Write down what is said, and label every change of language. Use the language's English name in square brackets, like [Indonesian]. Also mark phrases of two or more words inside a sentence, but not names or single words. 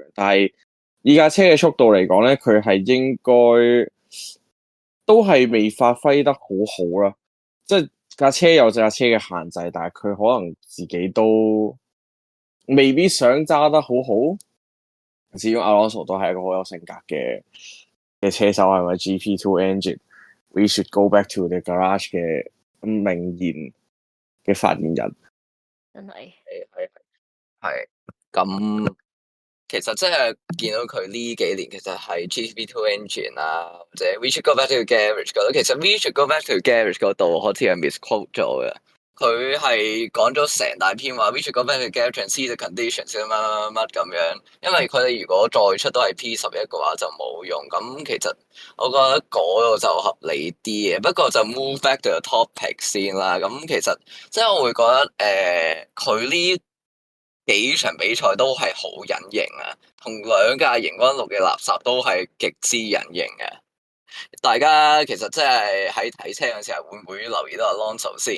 [Cantonese] 但係以架車嘅速度嚟講咧，佢係應該都係未發揮得好好啦。即係架車有架車嘅限制，但係佢可能自己都未必想揸得好好。始終 Alonso 都係一個好有性格嘅車手，係咪 [English] GP2 engine？ We should go back to the garage [Cantonese] 嘅名言嘅發言人。真係係咁，其實真係見到佢呢幾年其實係 [English] GP2 engine [Cantonese] 啊，或者 [English] We should go back to garage [Cantonese] 嗰度，其實 [English] We should go back to garage [Cantonese] 嗰度好似係 misquote 咗嘅。佢係講咗成大篇話 [English] We should go back to garage and see the conditions [Cantonese] 乜乜乜乜咁樣，因為佢哋如果再出都係 P11嘅話就冇用。咁其實我覺得嗰度就合理啲嘅，不過就 [English] move back to the topic [Cantonese] 先啦。咁其實即係我會覺得佢呢幾場比賽都係好隱形啊，同兩架熒光綠嘅垃圾都係極之隱形嘅。大家其實即係喺睇車嘅時候，會唔會留意到阿 Alonso 先？